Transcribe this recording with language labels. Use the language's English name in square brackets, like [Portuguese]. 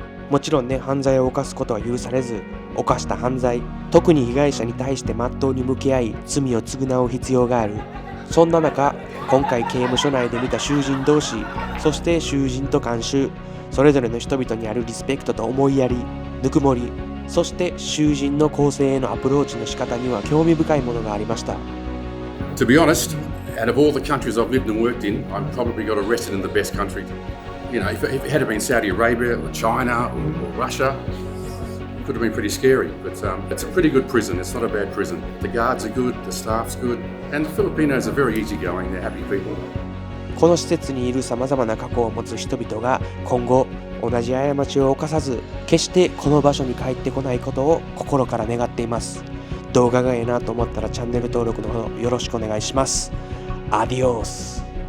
[Japanese] もちろんね、犯罪を犯すことは許されず、犯した犯罪、特に被害者に対して真っ当に向き合い罪を償う必要がある。そんな中、今回刑務所内で見た囚人同士、そして囚人と看守、それぞれの人々にあるリスペクトと思いやり、ぬくもり、そして囚人の更生へのアプローチの仕方には興味深いものがありました。 [English] To be honest, out of all the countries I've lived and worked in, I've probably got arrested in the best country. You know, if it had been Saudi Arabia or China or Russia, it could have been pretty scary. But it's a pretty good prison. It's not a bad prison. The guards are good, the staff's good, and the Filipinos are very easygoing. They're happy people. [Japanese] この施設にいるさまざまな過去を持つ人々が今後同じ過ちを犯さず、決してこの場所に帰ってこないことを心から願っています。動画がいいなと思ったらチャンネル登録の方よろしくお願いします。アディオス。